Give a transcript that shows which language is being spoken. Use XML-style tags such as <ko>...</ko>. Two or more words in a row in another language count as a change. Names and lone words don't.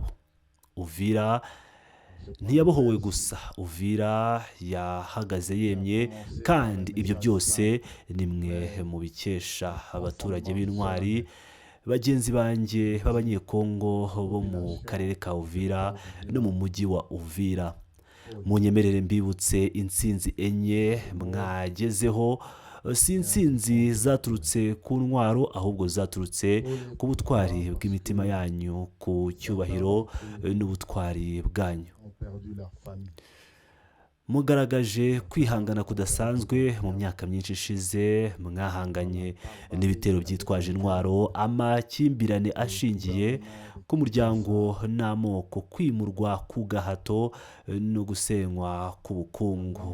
<rw>Uvira ntiyabohowe gusa, Uvira yahagaze yemye, kandi ibyo byose ni mwe mubikesha abaturage b'intwari, bagenzi banjye b'abanyekongo bo mu karere ka Uvira no mu mujyi wa Uvira. Munyemerere mbibutse intsinzi enye mwagezeho, si intsinzi zaturutse ku ntwaro, ahubwo zaturutse ku butwari bw'imitima yanyu, ku cyubahiro n'ubutwari bwanyu.</rw> <fr>ont perdu leur famille.</fr> <rw>Mugaragaje kwihangana kudasanzwe mu myaka myinshi ishize, mwahanganye n'ibitero byitwaje intwaro, amakimbirane ashingiye ku muryango n'amoko, kwimurwa ku gahato no gusenywa k'ubukungu.</rw>